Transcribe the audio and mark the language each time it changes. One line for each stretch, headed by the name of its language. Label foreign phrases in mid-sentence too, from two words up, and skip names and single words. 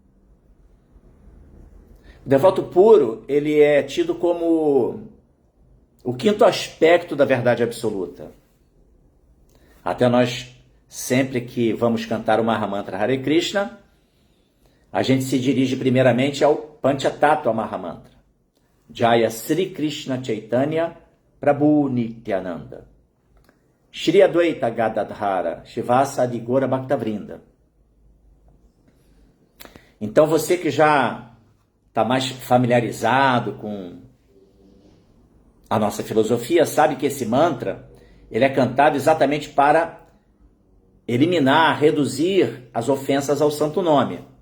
Portuguese: O devoto puro, ele é tido como o quinto aspecto da verdade absoluta. Até nós, sempre que vamos cantar o Mahamantra Hare Krishna, a gente se dirige primeiramente ao Panchatattva Mahamantra.
Sanskrit: Jaya Sri Krishna Chaitanya Prabhu Nityananda. Shri Advaita Gadadhara Shivasadi Gora Bhaktavrinda.
Portuguese: Então você que já está mais familiarizado com a nossa filosofia, sabe que esse mantra, ele é cantado exatamente para eliminar, reduzir as ofensas ao santo nome.